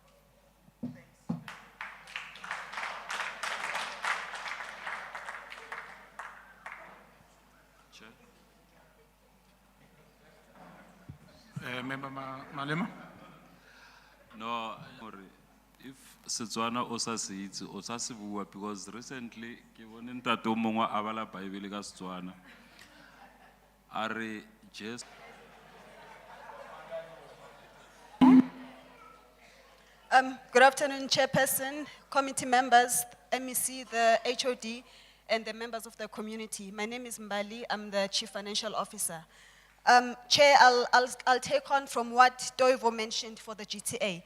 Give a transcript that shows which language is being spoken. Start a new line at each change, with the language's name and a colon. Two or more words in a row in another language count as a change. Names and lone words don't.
English: Member Malema?
Tswana: No, if Setswana o sa se itse o sa se bua,
English: because recently
Tswana: ke bone ntate o mongwe a bala Bible ka Setswana a re just
English: Good afternoon, Chairperson, committee members, MEC, the HOD, and the members of the community. My name is Mbali. I'm the Chief Financial Officer. Chair, I'll take on from what Doivo mentioned for the GTA.